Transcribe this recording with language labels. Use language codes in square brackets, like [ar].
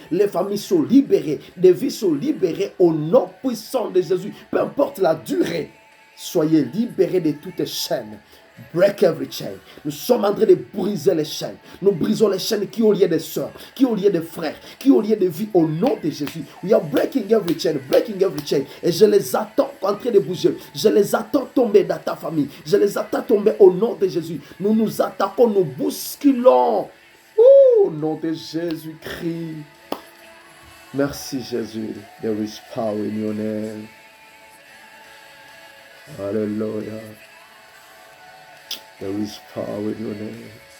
[fr] Les familles sont libérées, les vies sont libérées au nom puissant de Jésus. Peu importe la durée, soyez libérés de toutes chaînes. [en] Break every chain. [fr] Nous sommes en train de briser les chaînes. Nous brisons les chaînes qui ont lié des soeurs, qui ont lié des frères, qui ont lié des vies au nom de Jésus. [en] We are breaking every chain, breaking every chain. [fr] Et je les attends en train de bouger. Je les attends tomber dans ta famille. Je les attends tomber au nom de Jésus. Nous nous attaquons, nous bousculons. Au nom de Jésus-Christ. Merci Jésus. [en] There is power in your name. Hallelujah. There is power in your name.